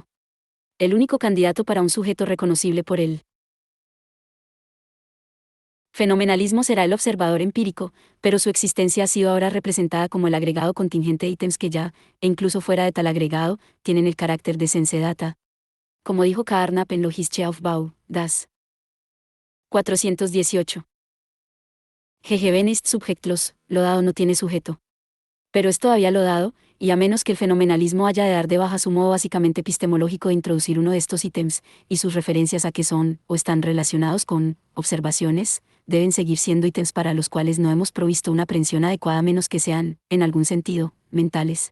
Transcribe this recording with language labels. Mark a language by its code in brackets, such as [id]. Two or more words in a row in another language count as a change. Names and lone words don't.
[es] El único candidato para un sujeto reconocible por él Fenomenalismo será el observador empírico, pero su existencia ha sido ahora representada como el agregado contingente de ítems que ya, e incluso fuera de tal agregado, tienen el carácter de [en] sense data. [es] Como dijo Carnap en Logische-Aufbau, das 418. [de] Gegeben ist subjektlos, [es] lo dado no tiene sujeto. Pero es todavía lo dado, y a menos que el fenomenalismo haya de dar de baja su modo básicamente epistemológico de introducir uno de estos ítems, y sus referencias a que son, o están relacionados con, observaciones, deben seguir siendo ítems para los cuales no hemos provisto una aprehensión adecuada a menos que sean, en algún sentido, mentales.